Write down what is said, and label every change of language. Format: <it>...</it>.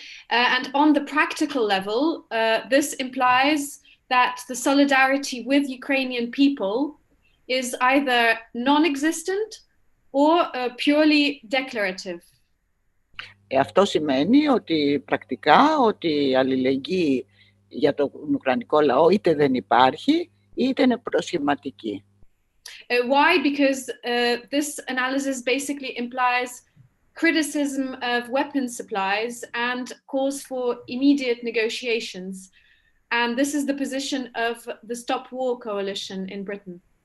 <en>And on the practical level, this implies that the solidarity with Ukrainian people is either non-existent or purely declarative.</en> <el>Αυτό σημαίνει ότι πρακτικά ότι η αλληλεγγύη για τον ουκρανικό λαό είτε δεν υπάρχει, είτε είναι προσχηματική.</el> <en>Why? Because this analysis basically implies criticism of weapon supplies and calls for immediate negotiations. And this is the position of the Stop War Coalition in Britain.</en>